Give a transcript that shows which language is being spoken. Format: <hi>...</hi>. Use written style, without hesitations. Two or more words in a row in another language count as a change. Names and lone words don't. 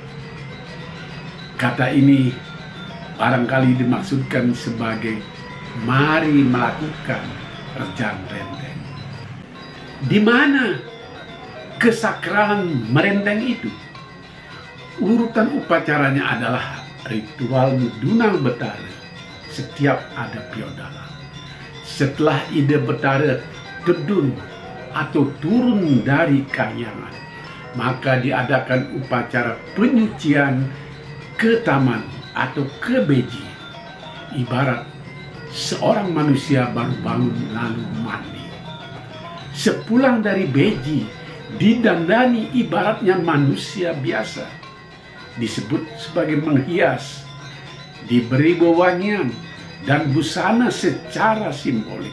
<id>Kata ini barangkali dimaksudkan sebagai mari melakukan rejang renteng. Di mana kesakralan merenteng itu? Urutan upacaranya adalah ritual Dunang Betara setiap ada piodalan. Setelah ide Betara tedun atau turun dari kahyangan, maka diadakan upacara penyucian ke taman atau ke beji. Ibarat seorang manusia baru bangun lalu mandi. Sepulang dari beji, didandani ibaratnya manusia biasa, disebut sebagai menghias, diberi wewangian dan busana secara simbolik.</id>